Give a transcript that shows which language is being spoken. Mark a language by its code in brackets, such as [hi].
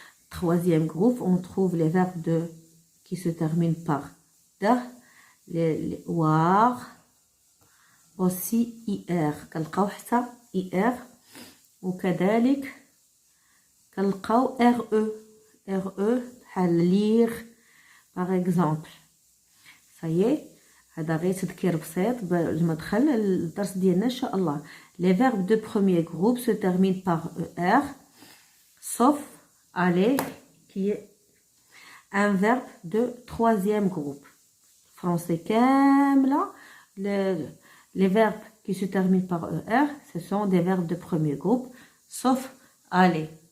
[fr] Troisième groupe, on trouve les verbes qui se terminent par de, les war, aussi IR. [ar] كنلقاو حتى IR وكذلك كنلقاو RE بحال [fr] lire par exemple. Ça y est, [ar] هذا غير تذكير بسيط قبل ما ندخل الدرس ديالنا ان شاء الله. [fr] Les verbes de premier groupe se terminent par ER, sauf aller qui est un verbe de troisième groupe. Français [ar] كاملة [fr] les verbes qui se terminent par ER, ce sont des verbes de premier groupe, sauf aller.